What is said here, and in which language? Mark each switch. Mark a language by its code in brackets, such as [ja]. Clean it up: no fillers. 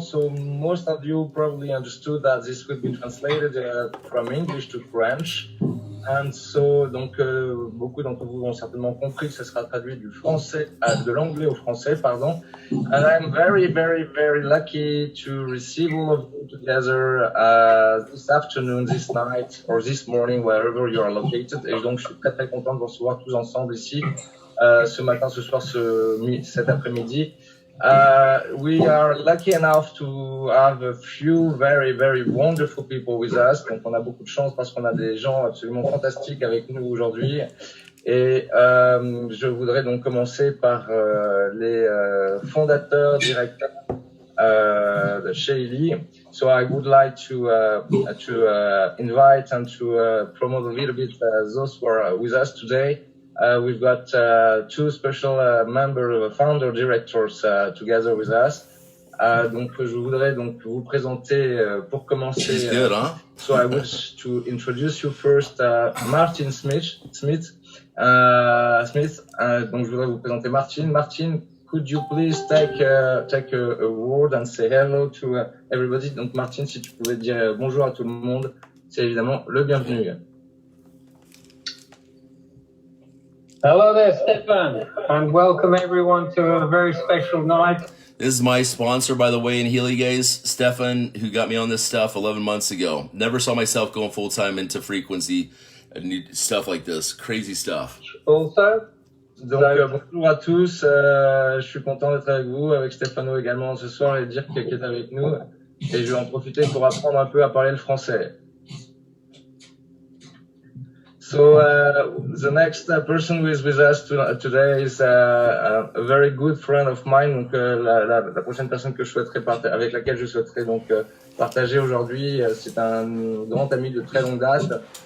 [en] So most of you probably understood that this would be translated from English to French. [fr] And so donc beaucoup d'entre vous ont certainement compris que ce sera traduit du français de l'anglais au français, pardon. [en] And I'm very, very, very lucky to receive all of you together this afternoon, this night, or this morning, wherever you are located. [fr] Et donc je suis très très content de vous recevoir tous ensemble ici. Ce matin, ce soir, cet après-midi. [en] We are lucky enough to have a few very, very wonderful people with us. [fr] Donc, on a beaucoup de chance parce qu'on a des gens absolument fantastiques avec nous aujourd'hui. Et je voudrais donc commencer par les fondateurs, directeurs de chez Healy. [en] So I would like to invite and to promote a little bit those who are with us today. We've got 2 special members, founder directors together with us. [fr] Donc, je voudrais donc vous présenter pour commencer. [en] Good, huh? So I wish to introduce you first, Martin Smith. [fr] Donc, je voudrais vous présenter Martin. [en] Martin could you please take a word and say hello to everybody? [fr] Donc Martine, si tu pouvais dire bonjour à tout le monde, c'est évidemment le bienvenu. [en] Hello there, Stefan, and welcome everyone to a very special night. This is my sponsor, by the way, in Healy, guys. Stefan, who got me on this stuff 11 months ago. Never saw myself going full-time into frequency and stuff like this. Crazy stuff. Also, [fr] Donc bonjour à tous, je suis content d'être avec vous, avec Stefano également ce soir et Dirk qui est avec nous. Et je vais en profiter pour apprendre un peu à parler le français. [en] So the next person who is with us today is a very good friend of mine. [fr] Donc la prochaine personne que je souhaiterais avec laquelle je souhaiterais donc partager aujourd'hui, c'est un grand ami de très longue date.